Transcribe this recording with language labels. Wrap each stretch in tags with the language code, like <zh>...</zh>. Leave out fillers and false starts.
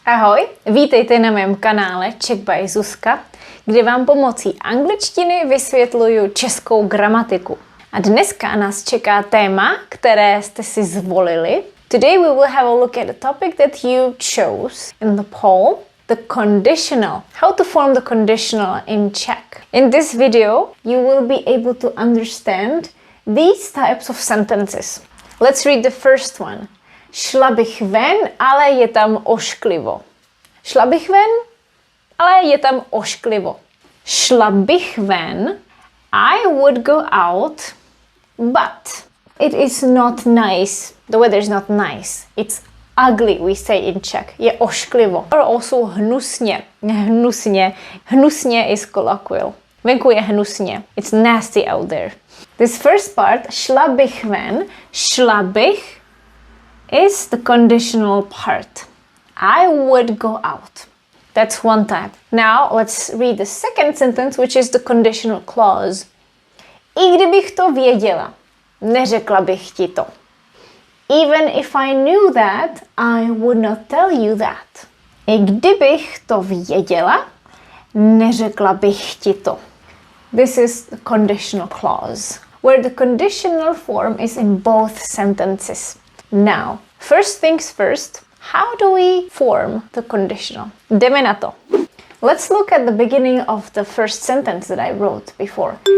<cs>Ahoj, vítejte na mém kanále Czech by Zuzka, kde vám pomocí angličtiny vysvětluju českou gramatiku. A dneska nás čeká téma, které jste si zvolili.</cs> <en>Today we will have a look at the topic that you chose in the poll, the conditional. How to form the conditional in Czech. In this video, you will be able to understand these types of sentences.</en> <cs>Let's read the first one. Šla bych ven, ale je tam ošklivo. Šla bych ven, ale je tam ošklivo. Šla bych ven, I would go out, but it is not nice.</cs> <en>The weather is not nice. It's ugly, we say in Czech. Je ošklivo.</en> <cs>Or also hnusně. Hnusně. Hnusně is colloquial. Venku je hnusně.</cs> <en>It's nasty out there. This first part, šla bych ven, šla bych, is the conditional part. I would go out. That's one type. Now let's read the second sentence, which is the conditional clause.</en> <cs>I kdybych to věděla, neřekla bych ti to.</cs> <en>Even if I knew that, I would not tell you that.</en> <cs>I kdybych to věděla, neřekla bych ti to.</cs> <en>This is the conditional clause, where the conditional form is in both sentences. Now, first things first, how do we form the conditional? Jdeme na to. Let's look at the beginning of the first sentence that I wrote before.</en>